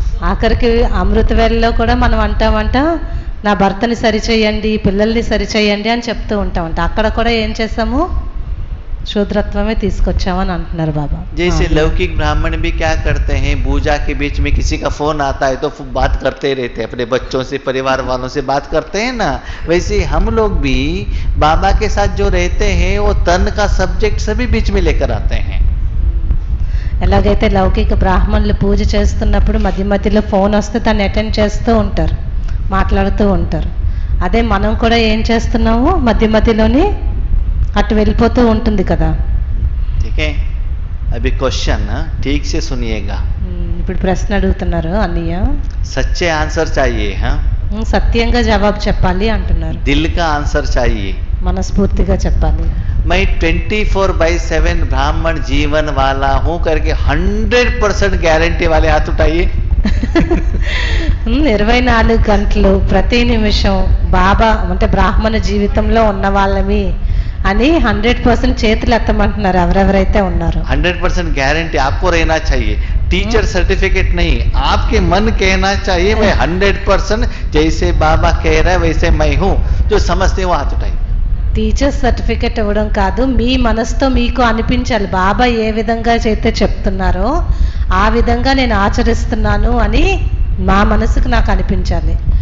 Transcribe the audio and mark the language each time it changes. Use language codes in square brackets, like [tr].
[te] ఆఖరికి అమృత వేళలో కూడా మనం అంటామంట, నా భర్తని సరిచేయండి, పిల్లల్ని సరిచేయండి అని చెప్తూ ఉంటామంట. అక్కడ కూడా ఏం చేస్తాము? శూద్రత్వమే తీసుకొచ్చామని అంటున్నారు బాబా. [hi] जैसे लौकिक ब्राह्मण भी क्या करते हैं, पूजा के बीच में किसी का फोन आता है तो बात करते रहते हैं, अपने बच्चों से, परिवार वालों से बात करते हैं ना, वैसे हम लोग भी बाबा के साथ जो रहते हैं वो तन का सब्जेक्ट सभी बीच में लेकर आते हैं। [te] ఎలాగైతే లౌకిక బ్రాహ్మణులు పూజ చేస్తున్నప్పుడు మధ్య మధ్యలో ఫోన్ వస్తే తను అటెండ్ చేస్తూ ఉంటారు, మాట్లాడుతూ ఉంటారు. అదే మనం కూడా ఏం చేస్తున్నాము? మధ్య మధ్యలోని అటు వెళ్ళిపోతూ ఉంటుంది కదా. [hi] ठीक है। अभी क्वेश्चन ठीक से सुनिएगा, [te] ఇప్పుడు ప్రశ్న అడుగుతున్నారు అన్నయ్య. [hi] सच्चे आंसर चाहिए। हाँ, [te] సత్యంగా జవాబు చెప్పాలి అంటున్నారు. [hi] दिल का आंसर चाहिए। [te] మనస్ఫూర్తిగా చెప్పాలి. [hi] मैं 24/7 ब्राह्मण जीवन वाला हूँ करके 100% गारंटी वाले हाथ उठाइए। [te] 24 గంటలు ప్రతి నిమిషం బాబా అంటే బ్రాహ్మణ జీవితంలో ఉన్న వాళ్ళమి అని 100% చేతులు ఎత్తమంటున్నారు ఎవరెవరైతే ఉన్నారో. [hi] 100% गारंटी आपको रहना चाहिए, टीचर सर्टिफिकेट नहीं, आपके मन कहना चाहिए मैं 100% जैसे बाबा कह रहा है वैसे मैं हूँ, जो समझते हैं वो हाथ उठाइए। [te] టీచర్ సర్టిఫికెట్ ఇవ్వడం కాదు, మీ మనసుతో మీకు అనిపించాలి బాబా ఏ విధంగా అయితే చెప్తున్నారో ఆ విధంగా నేను ఆచరిస్తున్నాను అని మా మనసుకు నాకు అనిపించాలి.